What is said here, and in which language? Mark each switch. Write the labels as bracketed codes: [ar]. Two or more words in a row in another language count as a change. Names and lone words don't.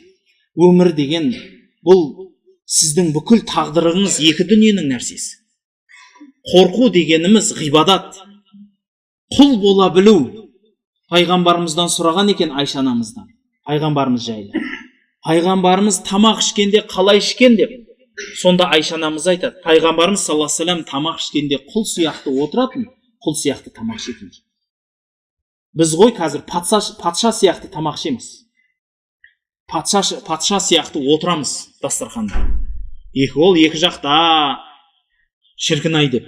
[kk] Өмір деген бұл сіздің бүкіл тағдырыңыз екі дүниенің нәрсесі. Қорқу дегеніміз ғибадат, құл бола білу. Пайғамбарымыздан сұраған екен Айша анамыздан, пайғамбарымыз жайлы. Пайғамбарымыз тамақ ішкенде қалай ішкен деп. Сонда Айша анамыз айтады, пайғамбарымыз [ar] صلى الله عليه وسلم [kk] тамақ ішкенде құл сияқты отыратын, құл сияқты тамақ ішетін. Біз ғой қазір патша сияқты тамақ ішеміз. Патша сияқты отырамыз дастарханда. Екі жақта шіркін-ай деп.